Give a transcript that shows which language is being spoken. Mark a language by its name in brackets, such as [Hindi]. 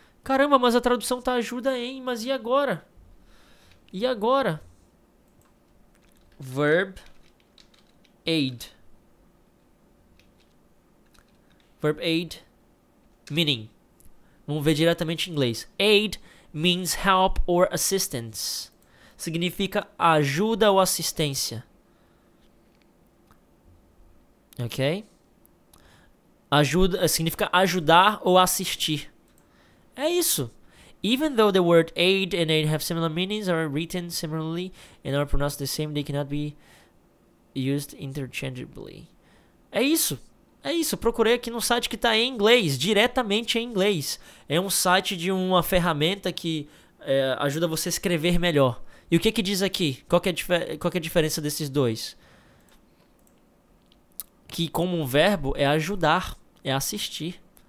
[Portuguese] Caramba, mas a tradução tá ajuda em, mas e agora? E agora? [English] Verb aid. Verb aid. Meaning. [Portuguese] Vamos ver diretamente em inglês. [English] Aid means help or assistance. [Portuguese] Significa ajuda ou assistência. Ok? Ajuda significa ajudar ou assistir. É isso. [English] Even though the word aid and aid have similar meanings, are written similarly and are pronounced the same, they cannot be used interchangeably. [Portuguese] É isso. É isso. Procurei aqui no site que está em inglês, diretamente em inglês. É um site de uma ferramenta que ajuda você a escrever melhor. E o que diz aqui? Qual que é a diferença desses dois? Que como um verbo é ajudar, é assistir.